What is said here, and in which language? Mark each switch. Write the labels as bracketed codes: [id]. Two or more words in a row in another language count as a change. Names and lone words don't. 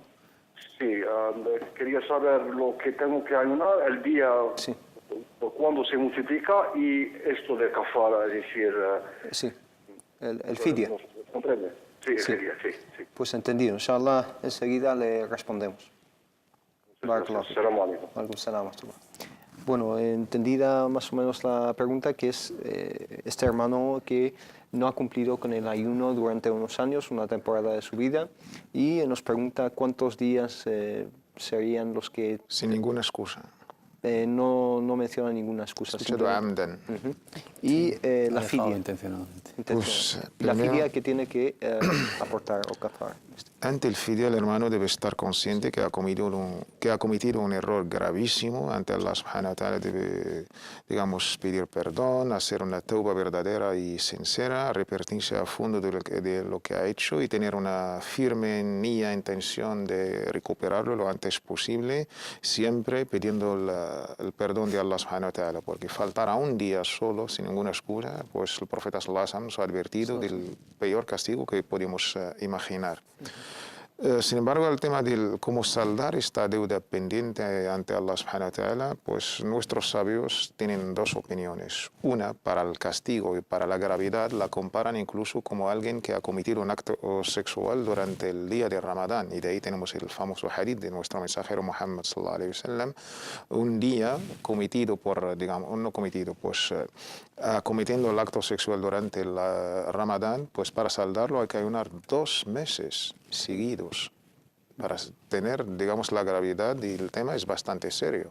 [es] Sí, quería saber lo que tengo que ayunar, el día, por cuándo se multiplica, y esto de kafara, es decir... sí, el fidya. ¿Comprende? Sí, el fidya, sí. Pues entendido. [ar] إن شاء الله, [es] enseguida le respondemos. [ar] السلام عليكم. [es] Bueno, entendida más o menos la pregunta, que es este hermano que no ha cumplido con el ayuno durante unos años, una temporada de su vida, y nos pregunta cuántos días serían los que... Sin ninguna excusa. No menciona ninguna excusa. Y la fidya. Pues, la fidya que tiene que aportar o kafar. Ante el fidya, el hermano debe estar consciente que ha cometido un error gravísimo. Ante [ar] الله سبحانه وتعالى [es] debe, digamos, pedir perdón, hacer una tauba verdadera y sincera, arrepentirse a fondo de lo que ha hecho y tener una firme intención de recuperarlo lo antes posible, siempre pidiendo el perdón de [ar] الله سبحانه وتعالى, [es] porque faltar a un día solo, sin ninguna excusa, pues el profeta [ar] صلى الله عليه وسلم [es] nos ha advertido del peor castigo que podemos imaginar. Sin embargo, el tema de cómo saldar esta deuda pendiente ante [ar] الله سبحانه وتعالى, [es] pues nuestros sabios tienen 2 opiniones. Una, para el castigo y para la gravedad, la comparan incluso como alguien que ha cometido un acto sexual durante el día de Ramadán. Y de ahí tenemos el famoso hadith de nuestro mensajero Muhammad [ar] صلى الله عليه وسلم. [es] Un día cometido por, digamos, no cometido, pues cometiendo el acto sexual durante el Ramadán, pues para saldarlo hay que ayunar 2 meses seguidos para tener, digamos, la gravedad, y el tema es bastante serio.